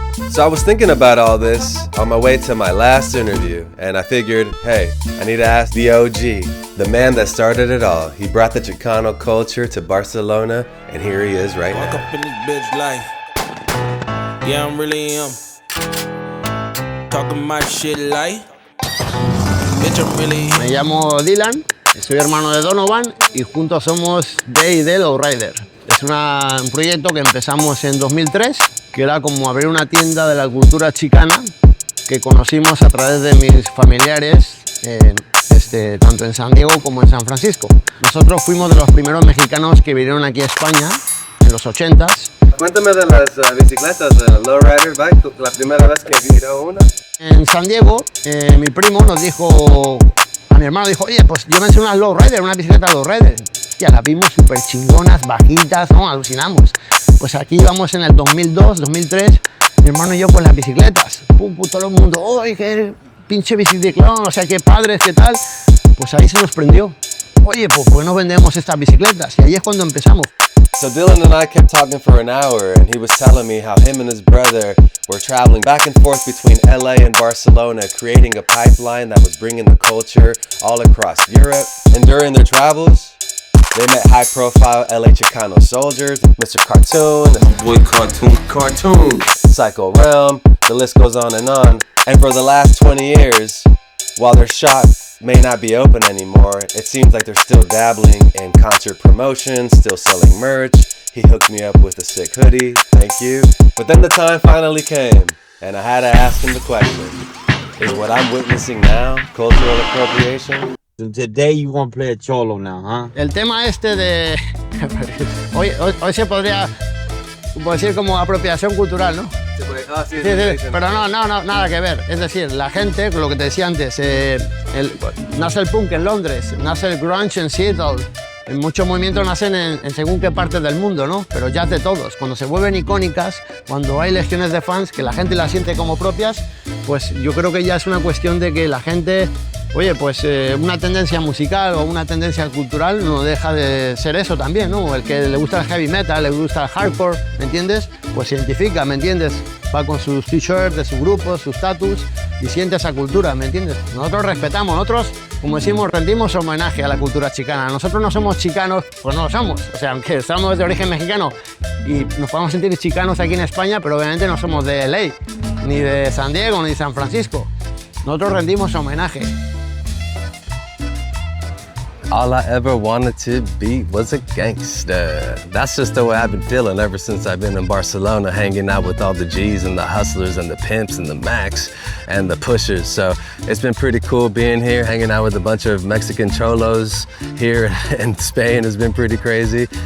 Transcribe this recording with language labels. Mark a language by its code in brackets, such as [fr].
[en] So I was thinking about all this on my way to my last interview, and I figured, hey, I need to ask the OG, the man that started it all. He brought the Chicano culture to Barcelona, and here he is right Walk now. up in this bitch life. Yeah, I'm really talking my shit like. Bitch, I'm really [es] Me llamo Dylan, soy hermano de Donovan y juntos somos de Lowrider. Es un proyecto que empezamos en 2003, que era como abrir una tienda de la cultura chicana que conocimos a través de mis familiares, tanto en San Diego como en San Francisco. Nosotros fuimos de los primeros mexicanos que vinieron aquí a España en los 80s. Cuéntame de las bicicletas de lowrider bike, la primera vez que vio una. En San Diego, mi primo nos dijo, a mi hermano dijo, oye, pues llévense unas lowrider, una bicicleta lowrider. Ya las vimos súper chingonas, bajitas, ¿no? Alucinamos. Pues aquí íbamos en el 2002, 2003, mi hermano y yo con las bicicletas. Todo el mundo, oye, qué pinche biciclón, o sea, qué padres, qué tal. Pues ahí se nos prendió. Oye, pues ¿por qué no vendemos estas bicicletas? Y ahí es cuando empezamos. [en] So Dylan and I kept talking for an hour, and he was telling me how him and his brother were traveling back and forth between LA and Barcelona, creating a pipeline that was bringing the culture all across Europe. And during their travels, they met high-profile LA Chicano soldiers, Mr. Cartoon, boy Cartoon. Psycho Realm, the list goes on. And for the last 20 years, while their shop may not be open anymore, it seems like they're still dabbling in concert promotion, still selling merch. He hooked me up with a sick hoodie, thank you. But then the time finally came, and I had to ask him the question, is what I'm witnessing now cultural appropriation? Today you gonna play a cholo now, huh? [es] El tema de... hoy se podría decir como apropiación cultural, ¿no? Sí, pero no, nada que ver. Es decir, la gente, lo que te decía antes, nace el punk en Londres, nace el grunge en Seattle, muchos movimientos nacen en según qué partes del mundo, ¿no? Pero ya es de todos. Cuando se vuelven icónicas, cuando hay legiones de fans que la gente las siente como propias, pues yo creo que ya es una cuestión de que la gente, oye, pues una tendencia musical o una tendencia cultural no deja de ser eso también, ¿no? El que le gusta el heavy metal, le gusta el hardcore, ¿me entiendes? Pues se identifica, ¿me entiendes? Va con sus t-shirts de su grupo, sus status y siente esa cultura, ¿me entiendes? Nosotros respetamos, nosotros, como decimos, rendimos homenaje a la cultura chicana. Nosotros no somos chicanos, pues no lo somos. O sea, aunque somos de origen mexicano y nos podemos sentir chicanos aquí en España, pero obviamente no somos de LA, ni de San Diego, ni de San Francisco. Nosotros rendimos homenaje. [en] All I ever wanted to be was a gangster. That's just the way I've been feeling ever since I've been in Barcelona, hanging out with all the G's and the hustlers and the pimps and the Macs and the pushers. So it's been pretty cool being here, hanging out with a bunch of Mexican cholos here in Spain has been pretty crazy.